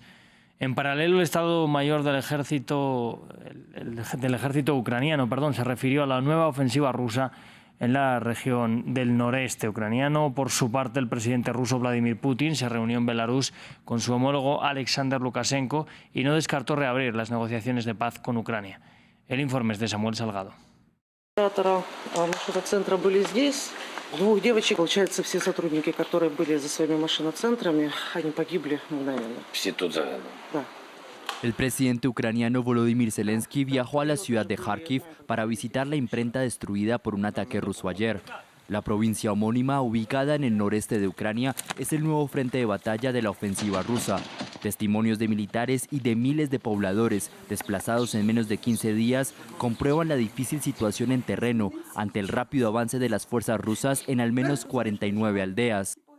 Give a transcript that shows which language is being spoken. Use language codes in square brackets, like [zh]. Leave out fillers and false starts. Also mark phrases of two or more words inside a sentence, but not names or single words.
[es] En paralelo, el Estado Mayor del ejército ucraniano se refirió a la nueva ofensiva rusa en la región del noreste ucraniano. Por su parte, el presidente ruso Vladimir Putin se reunió en Belarus con su homólogo Alexander Lukashenko y no descartó reabrir las negociaciones de paz con Ucrania. El informe es de Samuel Salgado. [ru] Двух девочек, получается, все сотрудники, которые были за своими машиноцентрами, они погибли мгновенно. Все тут заодно? Да. [es] El presidente ucraniano Volodymyr Zelensky viajó a la ciudad de Kharkiv para visitar la imprenta destruida por un ataque ruso ayer. La provincia homónima, ubicada en el noreste de Ucrania, es el nuevo frente de batalla de la ofensiva rusa. Testimonios de militares y de miles de pobladores desplazados en menos de 15 días comprueban la difícil situación en terreno ante el rápido avance de las fuerzas rusas en al menos 49 aldeas.